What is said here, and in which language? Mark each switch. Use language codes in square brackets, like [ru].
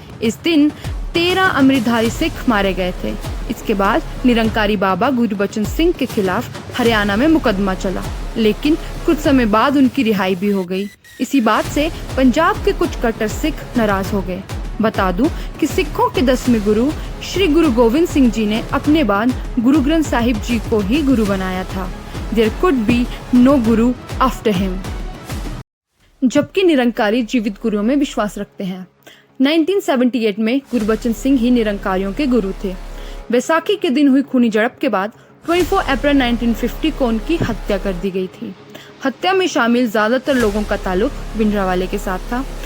[hi] इस दिन 13 अमृतधारी सिख मारे गए थे। इसके बाद निरंकारी बाबा गुरबचन सिंह के खिलाफ हरियाणा में मुकदमा चला, लेकिन कुछ समय बाद उनकी रिहाई भी हो गई। इसी बात से पंजाब के कुछ कट्टर सिख नाराज हो गए। बता दूं कि सिखों के 10वें गुरु श्री गुरु गोविंद सिंह जी ने अपने बाद गुरु ग्रंथ साहिब जी को ही गुरु बनाया था। [en] There could be no guru after him। [hi] जबकि निरंकारी जीवित गुरुओं में विश्वास रखते हैं। 1978 में गुरबचन सिंह ही निरंकारियों के गुरु थे। बैसाखी के दिन हुई खूनी झड़प के बाद 24 अप्रैल 1950 को उनकी हत्या कर दी गई थी। हत्या में शामिल ज्यादातर लोगों का ताल्लुक भिंडरावाले के साथ था।